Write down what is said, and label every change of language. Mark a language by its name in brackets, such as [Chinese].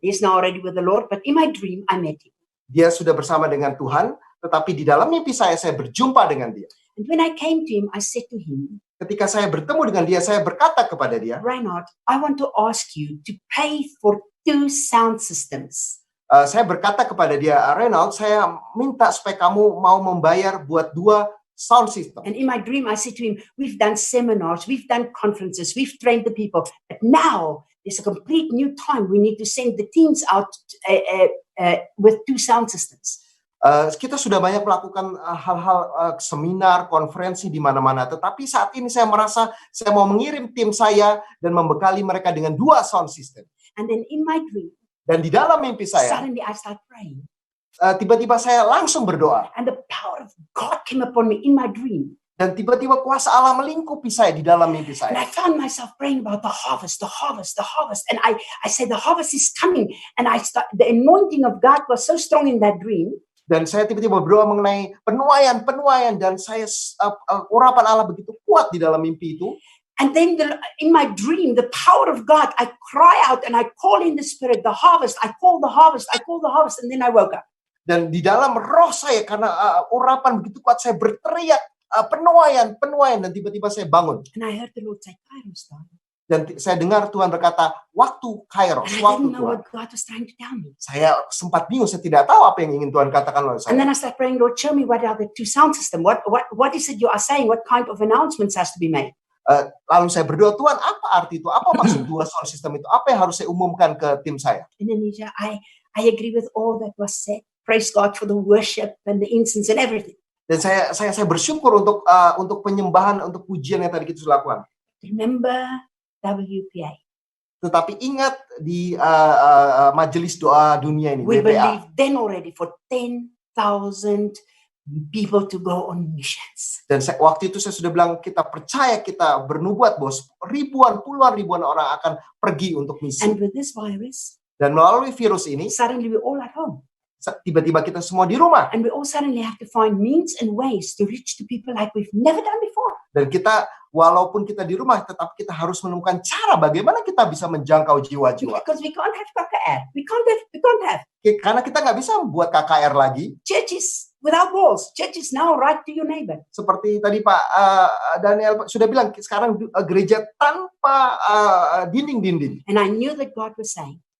[English] He's now already with the Lord, but in my dream I met him. [Indonesian] Dia sudah bersama dengan Tuhan, tetapi di dalam mimpi saya berjumpa dengan dia. [English] And when I came to him, I said to him, [Indonesian] ketika saya bertemu dengan dia, saya berkata kepada dia, [English] Reinhard, I want to ask you to pay for 2 sound systems. [Indonesian] Saya berkata kepada dia, Reinhard, saya minta supaya kamu mau membayar buat 2 sound system. [English] And in my dream, I said to him, we've done seminars, we've done conferences, we've trained the people, but now there's a complete new time. We need to send the teams out with 2 sound systems. [Indonesian] Kita sudah banyak melakukan hal-hal seminar, konferensi di mana-mana. Tetapi saat ini saya merasa saya mau mengirim tim saya dan membekali mereka dengan 2 sound system. [English] And then in my dream, [Indonesian] dan di dalam mimpi saya, [English] suddenly I start praying. [Indonesian] Tiba-tiba saya langsung berdoa. [English] And the power of God came upon me in my dream. [Indonesian] Dan tiba-tiba kuasa Allah melingkupi saya di dalam mimpi saya. [English] And I found myself praying about the harvest, the harvest, the harvest. And I said, the harvest is coming. And the anointing of God was so strong in that dream. [Indonesian] Dan saya tiba-tiba berdoa mengenai penuaian, dan saya urapan Allah begitu kuat di dalam mimpi itu. [English] And then in my dream, the power of God, I cry out and I call in the spirit, the harvest. I call the harvest, and then I woke up. [Indonesian] Dan di dalam roh saya, karena urapan begitu kuat, saya berteriak penuaian, dan tiba-tiba saya bangun. [English] And I heard the Lord say, Kairos time. [Indonesian] Dan saya dengar Tuhan berkata, waktu Kairos, waktu Tuhan. Saya sempat bingung, saya tidak tahu apa yang ingin Tuhan katakan oleh saya. [English] And then I started praying, Lord, show me what are the 2 sound system. What is it you are saying? What kind of announcements has to be made? [Indonesian] Lalu saya berdoa, Tuhan, apa arti itu? Apa maksud 2 sound system itu? Apa yang harus saya umumkan ke tim saya? [English] Indonesia, I agree with all that was said. Praise God for the worship and the incense and everything. [Indonesian] Dan saya bersyukur untuk penyembahan, untuk pujian yang tadi kita sudah lakukan. [English] Remember WPA. [Indonesian] Tetapi ingat di Majelis Doa Dunia ini, [English] We WPA. believe then already for 10,000 people to go on missions. [Indonesian] Dan waktu itu saya sudah bilang, kita percaya, kita bernubuat bahwa puluhan ribuan orang akan pergi untuk misi. [English] And with this virus, [Indonesian] dan melalui virus ini, [English] suddenly we're all at home. [Indonesian] Tiba-tiba kita semua di rumah. [English] And we all suddenly have to find means and ways to reach to people like we've never done before. [Indonesian] Dan kita, walaupun kita di rumah, tetap kita harus menemukan cara bagaimana kita bisa menjangkau jiwa-jiwa. [English] Because we can't have KKR. We can't have. [Indonesian] Karena kita nggak bisa membuat KKR lagi. [English] Churches without walls. Churches now right to your neighbor. [Indonesian] Seperti tadi Pak Daniel sudah bilang, sekarang gereja tanpa dinding-dinding. [English] And I knew that God was saying.